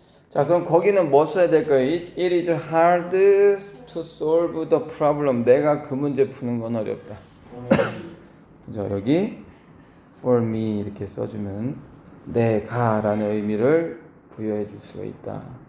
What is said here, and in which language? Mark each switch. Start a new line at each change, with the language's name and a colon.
Korean: 자, 그럼 거기는 뭐 써야 될까요?
English: It is hard to solve the problem.
Korean: 내가 그 문제 푸는 건 어렵다. 그죠? 여기 for me 이렇게 써주면 내가라는 의미를 부여해 줄 수가 있다.